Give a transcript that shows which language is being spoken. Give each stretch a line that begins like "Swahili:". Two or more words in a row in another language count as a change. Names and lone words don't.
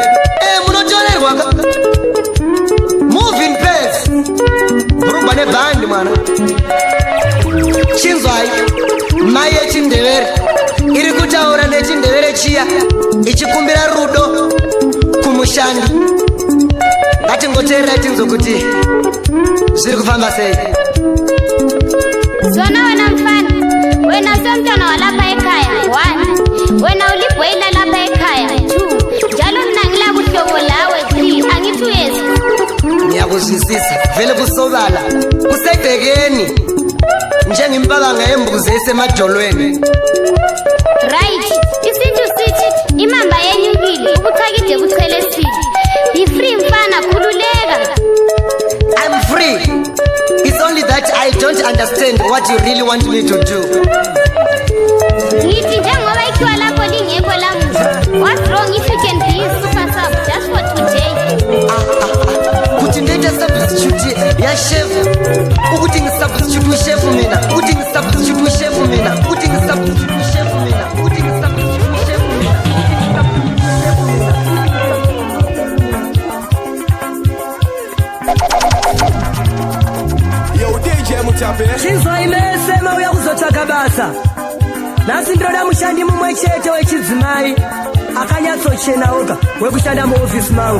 Shona: Munotorerwa ka
English: moving pace
Shona: burugwa nebhandi mwana. Chinzwai, mai yechindevere iri kutaura nechindevere chiya ichikumbira rudo kumushandi. Ngatingoteererai tinzwe kuti zviri kufamba sei.
North Ndebele: Zona wena mfana, wena somntwana walapha ekhaya. 1, wena ulibhoyila lapha ekhaya. 2, njalo mina ngilakuhlobo lawe. 3, angithi yes. Ngiyakuzwisisa, vele kusobala kusebhekeni njengimpabanga yembuzi esemadolweni. Right, isintu sithi imamba yenyukile ubuthakide buchelesile.
English: Be free
North Ndebele: mfana, khululeka.
English: I'm free. It's only that I don't understand what you really want me to do.
North Ndebele: Ngithi njengoba ikhiwa lapho lingekho lamuhla.
English: What's wrong if you can be a super sub just for today?
North Ndebele: Ukuthi ndete substitute ya chef. Ukuthi ngisubstitute chef mina. Ukuthi ngisubstitute chef mina. Ukuthi ngisubstitute chef mina. Ukuthi ngisubstitute chef mina. Yo DJ Mutape.
Shona: Chinzwa imesema uya kuzotaka basa. Nasi ndoda mushandi mumwe chete wechidzimai akanyatsochena oga wekushanda muofisi mangu.